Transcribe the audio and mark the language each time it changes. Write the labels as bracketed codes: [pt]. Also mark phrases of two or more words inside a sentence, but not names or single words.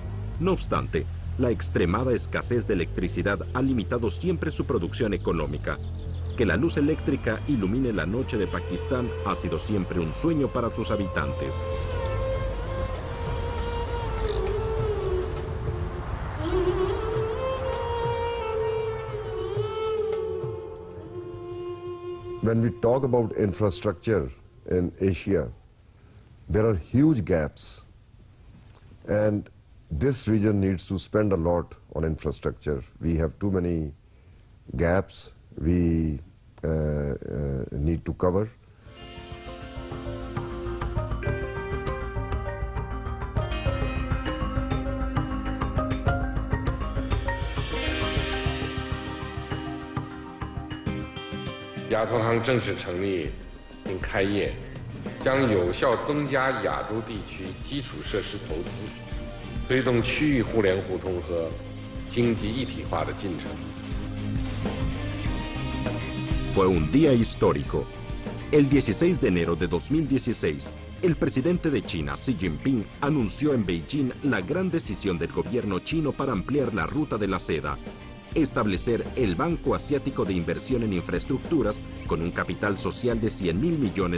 [es] No obstante, la extremada escasez de electricidad ha limitado siempre su producción económica. Que la luz eléctrica ilumine la noche de Pakistán ha sido siempre un sueño para sus habitantes. [en] When we talk about infrastructure in Asia, there are huge gaps, and this region needs to spend a lot on infrastructure. We have too many gaps we need to cover. [zh] 亚投行正式成立并开业，将有效增加亚洲地区基础设施投资，推动区域互联互通和经济一体化的进程。 [es] Fue un día histórico. El 16 de enero de 2016, el presidente de China, Xi Jinping, anunció en Beijing la gran decisión del gobierno chino para ampliar la ruta de la seda, establecer el Banco Asiático de Inversión en Infraestructuras con un capital social de $100.000 millones.